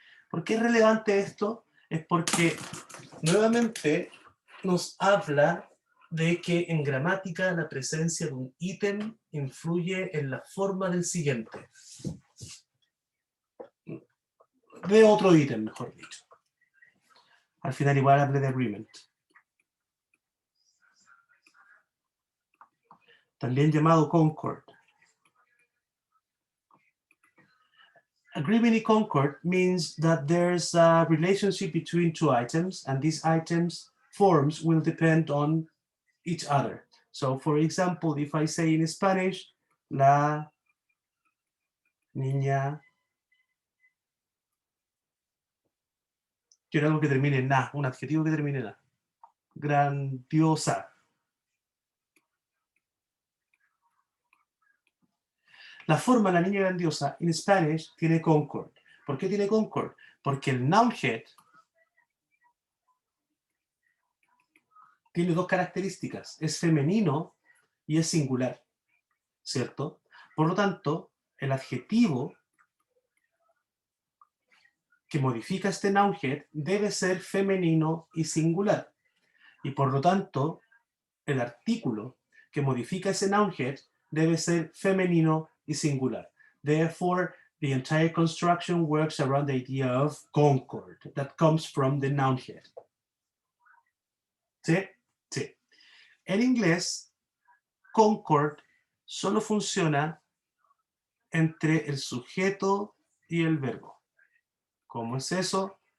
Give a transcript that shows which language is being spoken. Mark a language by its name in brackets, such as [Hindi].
[Spanish] ¿Por qué es relevante esto? Es porque nuevamente nos habla de que en gramática la presencia de un ítem influye en la forma del siguiente. De otro ítem, mejor dicho. Al final igual hablé de agreement. También llamado concord. [English] Agreement y concord means that there's a relationship between two items and these items' forms will depend on each other. So, for example, if I say in Spanish, [Spanish] la niña, quiero algo que termine en na, un adjetivo que termine en na. Grandiosa. La forma la niña grandiosa en Spanish tiene concord. ¿Por qué tiene concord? Porque el noun head tiene dos características. Es femenino y es singular. ¿Cierto? Por lo tanto, el adjetivo que modifica este noun head debe ser femenino y singular. Y por lo tanto, el artículo que modifica ese noun head debe ser femenino y singular. [English] Therefore, the entire construction works around the idea of concord that comes from the noun head. [Spanish] ¿Sí? Sí. En inglés, concord solo funciona entre el sujeto y el verbo. ¿Cómo es eso?